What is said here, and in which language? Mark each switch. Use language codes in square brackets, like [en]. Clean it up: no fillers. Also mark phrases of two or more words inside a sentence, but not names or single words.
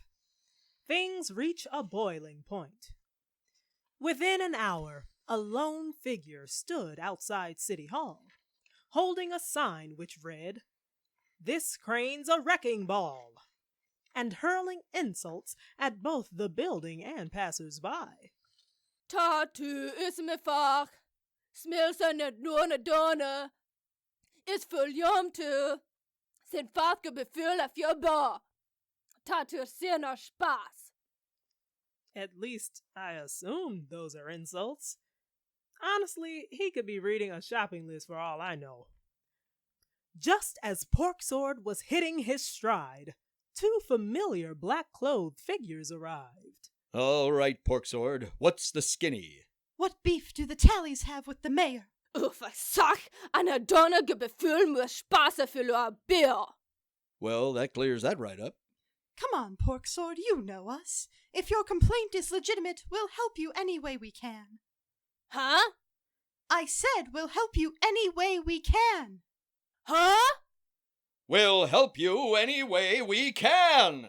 [en] Things reach a boiling point. Within an hour, a lone figure stood outside City Hall, holding a sign which read, "This crane's a wrecking ball," and hurling insults at both the building and passers-by. Tatu is me far. Smells an enorme donne. Is fuljomte. Sin fatke befulla fjobba. Tatu sinner spas. At least, I assume those are insults. Honestly, he could be reading a shopping list for all I know. Just as Porksword was hitting his stride, two familiar black-clothed figures arrived. All right, Porksword, what's the skinny? What beef do the Tallys have with the mayor? Uffa sak, ana donna gebefühl mir Spaße für Bier. Well, that clears that right up. Come on, Porksword, you know us. If your complaint is legitimate, we'll help you any way we can. Huh? I said we'll help you any way we can. Huh? We'll help you any way we can!